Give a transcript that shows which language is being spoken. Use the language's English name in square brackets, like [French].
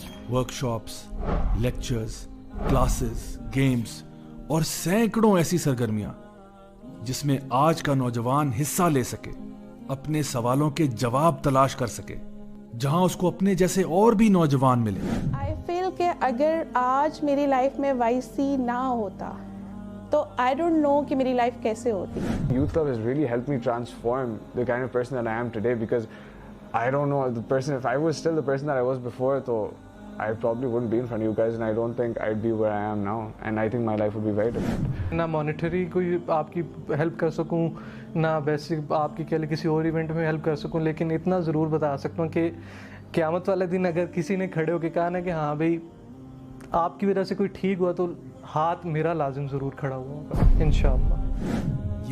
[Urdu] Workshops, lectures, classes, games اور سینکڑوں ایسی سرگرمیاں جس میں آج کا نوجوان حصہ لے سکے, اپنے سوالوں کے جواب تلاش کر سکے, جہاں اس کو اپنے جیسے اور بھی نوجوان ملے. [English] I feel [Urdu] کہ اگر آج میری لائف میں YC نہ ہوتا تو [English] I don't know [Urdu] کہ میری لائف کیسے ہوتی. [English] Youth Club has really helped me transform the kind of person that I am today, because I don't know the person, if I was still the person that I was before, so I probably wouldn't be in front of you guys, and I don't think I'd be where I am now, and I think my life would be very different. [Urdu] نہ monetary کوئی آپ کی help کر سکوں, نہ basic آپ کی کسی اور ایونٹ میں ہیلپ کر سکوں, لیکن اتنا ضرور بتا سکتا ہوں کہ قیامت والے دن اگر کسی نے کھڑے ہو کے کہا نا کہ ہاں بھائی آپ کی وجہ سے کوئی ٹھیک ہوا, تو ہاتھ میرا لازم ضرور کھڑا ہوا ہوگا انشاءاللہ.